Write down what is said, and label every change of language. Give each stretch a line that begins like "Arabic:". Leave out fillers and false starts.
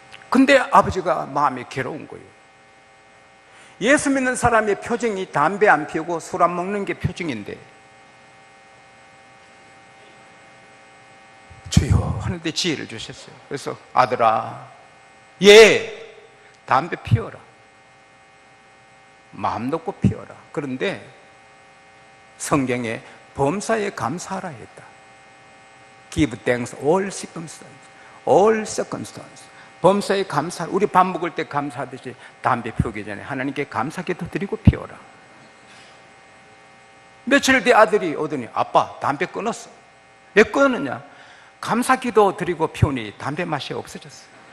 Korean: 근데 아버지가 마음이 괴로운 거예요. 예수 믿는 사람의 표정이 담배 안 피우고 술 안 먹는 게 표정인데 주여 하는데 지혜를 주셨어요. 그래서 아들아, 담배 피워라. 마음 놓고 피워라. 그런데 성경에 범사에 감사하라 했다.
English: Give thanks all circumstances. All circumstances.
Korean: 범사에 감사. 우리 밥 먹을 때 감사하듯이 담배 피우기 전에 하나님께 감사기도 드리고 피워라. 며칠 뒤에 아들이 오더니 아빠 담배 끊었어. 왜 끊었냐? 감사기도 드리고 피우니 담배 맛이 없어졌어.